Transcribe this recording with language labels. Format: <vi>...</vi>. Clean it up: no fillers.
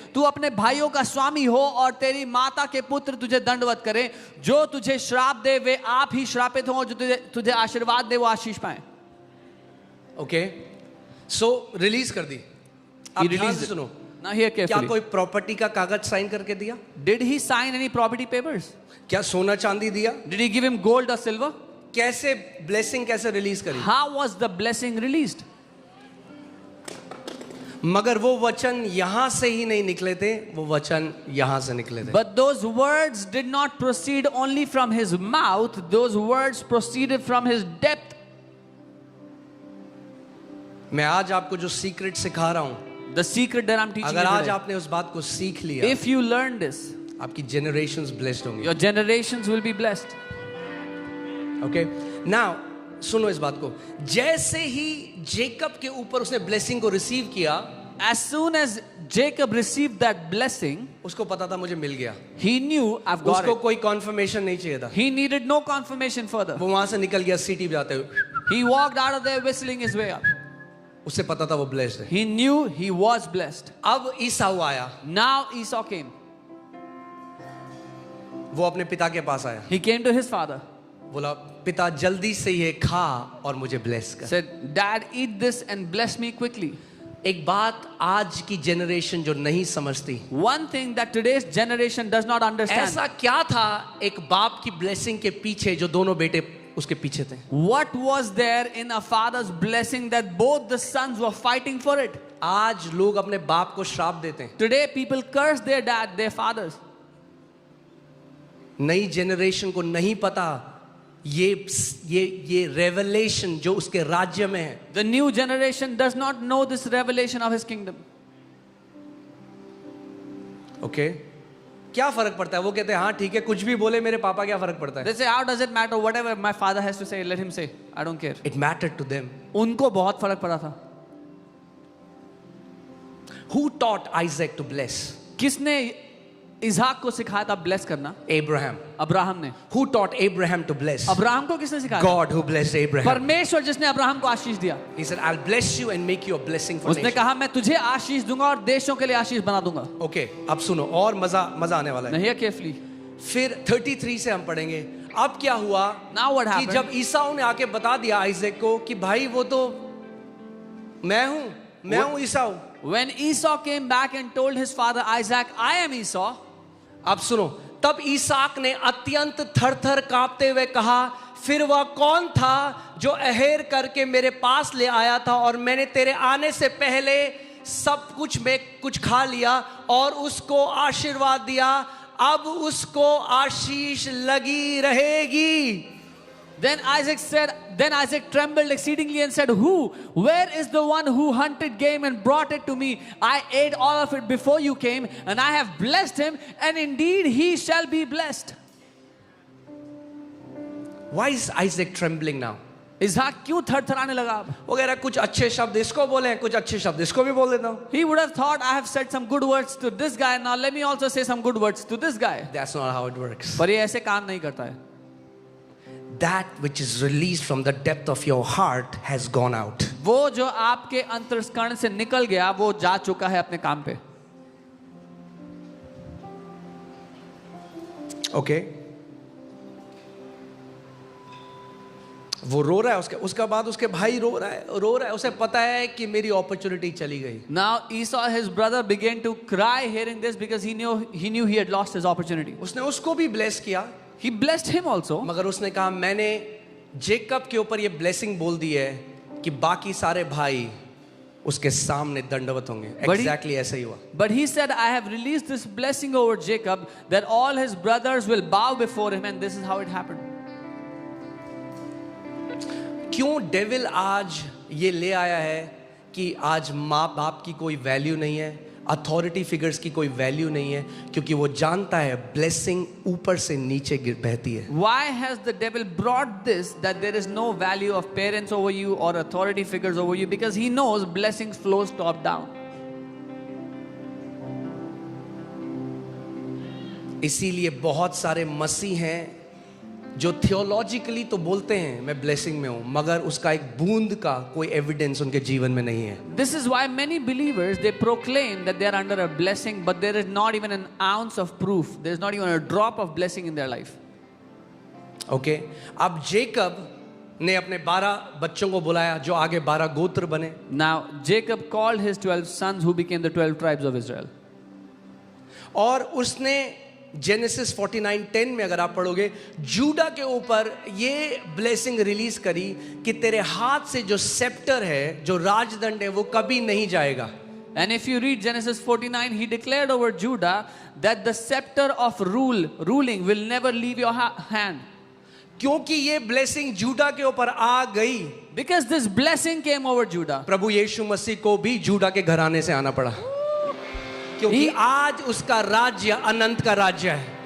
<hi>तू अपने भाइयों का स्वामी हो और तेरी माता के पुत्र तुझे दंडवत करें। जो तुझे श्राप दे वे आप ही श्रापित हो, जो तुझे आशीर्वाद दे वो आशीष पाए। ओके, सो रिलीज कर दी। अब ध्यान से सुनो,</hi> <en>Now hear</en> <hi>क्या</hi> <en>carefully.</en> <hi>कोई प्रॉपर्टी का कागज साइन करके दिया?</hi> <en>Did he sign any property papers?</en> <hi>क्या सोना चांदी दिया?</hi> <en>Did he give him gold or silver?</en> <hi>कैसे ब्लेसिंग कैसे रिलीज करी?</hi> <en>How was the blessing released?</en> <hi>मगर वो वचन यहां से ही नहीं निकले थे, वो वचन यहां से निकले थे।</hi> <en>But those words did not proceed only from his mouth, those words proceeded from his depth.</en> <hi>मैं आज आपको जो सीक्रेट सिखा रहा हूं,</hi> <en>The secret that I'm teaching</en> <hi>अगर</hi> <en>you</en> <hi>आज</hi> <en>today.</en> <hi>आपने उस बात को सीख लिया,</hi> <en>If you learn this,</en> <hi>आपकी जनरेशंस ब्लेस्ड होंगी।</hi> <en>your generations will be blessed.</en> <hi>Okay, now सुनो इस बात को। जैसे ही जेकब के ऊपर उसने ब्लेसिंग को रिसीव किया,</hi> <en>As soon as Jacob received that blessing,</en> <hi>उसको पता था मुझे मिल गया।</hi> <en>he knew I've got</en> <hi>उसको</hi> <en>it.</en> <hi>कोई कॉन्फर्मेशन नहीं चाहिए था।</hi> <en>He needed no confirmation further.</en> <hi>वो वहां से निकल गया सीटी बजाते हुए।</hi> <en>He walked out of there whistling his way up.</en> <hi>उससे पता था वो ब्लेस्ड है।</hi> <en>He knew he was blessed.</en> <hi>अब ईसाऊ आया,</hi> <en>Now Esau came.</en> <hi>वो अपने पिता के पास आया,</hi> <en>He came to his father.</en> <hi>बोला पिता जल्दी से ये खा और मुझे ब्लेस कर।</hi> <en>Said, Dad, eat this and bless me quickly.</en> <hi>एक बात आज की जनरेशन जो नहीं समझती,</hi> <en>One thing that today's generation does not understand.</en> <hi>ऐसा क्या था एक बाप की ब्लेसिंग के पीछे जो दोनों बेटे उसके पीछे थे?</hi> <en>What was there in a father's blessing that both the sons were fighting for it?</en> <hi>आज लोग अपने बाप को श्राप देते हैं।</hi> <en>Today people curse their dad, their fathers.</en> <hi>नई जनरेशन को नहीं पता ये रेवलेशन जो उसके राज्य में है।</hi> <en>The new generation does not know this revelation of his kingdom.</en> <hi>Okay, क्या फर्क पड़ता है? वो कहते हैं हाँ ठीक है, कुछ भी बोले मेरे पापा, क्या फर्क पड़ता है?</hi> <en>They say, how does it matter? Whatever my father has to say, let him say. I don't care. It mattered to them.</en> <hi>उनको बहुत फर्क पड़ा था।</hi> <en>Who taught Isaac to bless?</en> <hi>किसने इसहाक को सिखाया था ब्लेस करना?</hi> <en>Abraham.</en> <hi>अब्राहम ने।</hi> <en>Who taught Abraham to bless?</en> <hi>Abraham को किसने सिखाया?</hi> <en>God who blessed Abraham.</en> <hi>परमेश्वर जिसने अब्राहम को आशीष दिया।</hi> <en>He said, I'll bless you and make you a blessing for</en> <hi>उसने</hi> <en>nations.</en> <hi>कहा मैं तुझे आशीष दूंगा और देशों के लिए आशीष बना दूंगा। Okay, अब सुनो और मजा आने वाला है। नहीं केयरफुली। फिर 33 से हम पढ़ेंगे। अब क्या हुआ</hi> <en>Now what</en> <hi>कि</hi> <en>happened?</en> <hi>जब ईसाऊ ने आके बता दिया आइजैक को कि भाई वो तो मैं हूं ईसाऊ।</hi> <en>When Esau came back and told his father Isaac, I am Esau.</en> <hi>अब सुनो, तब इसहाक ने अत्यंत थर-थर कांपते हुए कहा, फिर वह कौन था जो अहेर करके मेरे पास ले आया था और मैंने तेरे आने से पहले सब कुछ में कुछ खा लिया और उसको आशीर्वाद दिया, अब उसको आशीष लगी रहेगी।</hi> <en>Then Isaac trembled exceedingly and said, Where is the one who hunted game and brought it to me? I ate all of it before you came, and I have blessed him, and indeed he shall be blessed. Why is Isaac trembling now?</en> <hi>इसहाक क्यों थरथराने लगा अब? वो कह रहा है कुछ अच्छे शब्द इसको बोले, कुछ अच्छे शब्द इसको भी बोल देता हूं।</hi> <en>He would have thought, I have said some good words to this guy, now let me also say some good words to this guy. That's not how it works.</en> <hi>पर ये ऐसे काम नहीं करता है।</hi> <en>That which is released from the depth of your heart has gone out.</en> <hi>वो जो आपके अंतर्करण से निकल गया वो जा चुका है अपने काम पे।</hi> <en>Okay.</en> <hi>वो रो रहा है, उसका बाद उसके भाई रो रहा है, उसे पता है कि मेरी अपॉर्चुनिटी चली गई।</hi> <en>Now Esau, his brother, began to cry hearing this because he knew he had lost his opportunity.</en> <hi>उसने उसको भी ब्लेस किया,</hi> <en>He blessed him also.</en> <hi>मगर उसने कहा मैंने जेकब के ऊपर ये ब्लेसिंग बोल दी है कि बाकी सारे भाई उसके सामने दंडवत होंगे। Exactly ऐसा ही हुआ।</hi> <en>But he said, I have released this blessing over Jacob that all his brothers will bow before him, and this is how it happened.</en> <hi>क्यों डेविल आज ये ले आया है कि आज माँ बाप की कोई वैल्यू नहीं है, अथॉरिटी फिगर्स की कोई वैल्यू नहीं है, क्योंकि वो जानता है ब्लेसिंग ऊपर से नीचे बहती है।</hi> <en>Why has the devil brought this that there is no value of parents over you or authority figures over you? Because he knows blessings flows top down.</en> <hi>इसीलिए बहुत सारे मसीह हैं जो थियोलॉजिकली तो बोलते हैं मैं ब्लेसिंग में हूं, मगर उसका एक बूंद का कोई एविडेंस उनके जीवन में नहीं है।</hi> <en>This is why many believers they proclaim that they are under a blessing, but there is not even an ounce of proof. There is not even a drop of blessing in their life.</en> <hi>Okay, अब Jacob ने अपने 12 बच्चों को बुलाया जो आगे 12 गोत्र बने।</hi> <en>Now Jacob called his 12 sons who became the 12 tribes of Israel.</en> <hi>और उसने जेनेसिस 49:10 में अगर आप पढ़ोगे जूडा के ऊपर ये ब्लेसिंग रिलीज करी कि तेरे हाथ से जो सेप्टर है, जो राजदंड है, वो कभी नहीं जाएगा।</hi> <en>And if you read Genesis 49, he declared over Judah that the scepter of ruling will never leave your hand.</en> <hi>क्योंकि ये ब्लेसिंग जूडा के ऊपर आ गई,</hi> <en>Because this blessing came over Judah.</en> <hi>प्रभु यीशु मसीह को भी जूडा के घराने से आना पड़ा, क्योंकि आज उसका राज्य अनंत का राज्य है।</hi>